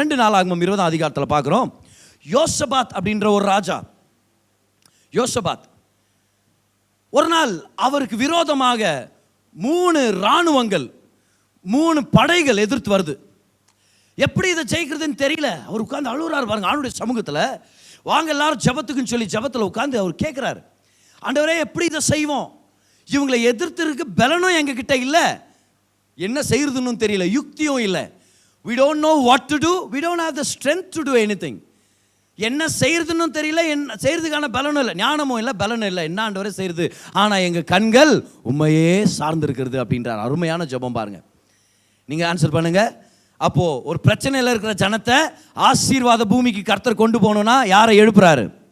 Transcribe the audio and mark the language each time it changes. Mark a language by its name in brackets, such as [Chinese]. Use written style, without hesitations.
[Tamil] 2 நாளாகமம் 20ஆம் அதிகாரத்தில் பார்க்குறோம். யோசபாத் அப்படின்ற ஒரு ராஜா, யோசபாத் ஒரு நாள் அவருக்கு விரோதமாக 3 இராணுவங்கள் 3 படைகள் எதிர்த்து வருது. எப்படி இதை ஜெயிக்கிறதுன்னு தெரியல. அவர் உட்கார்ந்து அழுகுறாரு பாருங்க ஆண்டவருடைய சமூகத்தில். வாங்க எல்லாரும் ஜெபத்துக்குன்னு சொல்லி ஜெபத்தில் உட்கார்ந்து அவர் கேட்குறாரு, ஆண்டவரே எப்படி இதை செய்வோம்? இவங்களை எதிர்த்து இருக்க பலனும் எங்ககிட்ட இல்லை, என்ன செய்யறதுன்னு தெரியல, யுக்தியும் இல்லை. [English] we don't know what to do, we don't have the strength to do anything. [Tamil] என்ன செய்யறதுன்னு தெரியல, என்ன செய்யறதுக்கான பலனும் இல்லை, ஞானமும் இல்லை, பலனும் இல்லை. என்ன ஆண்டவரே செய்யறது? ஆனால் எங்கள் கண்கள் உண்மையே சார்ந்திருக்கிறது அப்படின்றார். அருமையான ஜெபம் பாருங்க. நீங்கள் ஆன்சர் பண்ணுங்க. அப்போ ஒரு பிரச்சனையில் இருக்கிற ஜனத்தை ஆசீர்வாத பூமிக்கு கர்த்தர் கொண்டு போகணும்னா யாரை எழுப்புறாரு?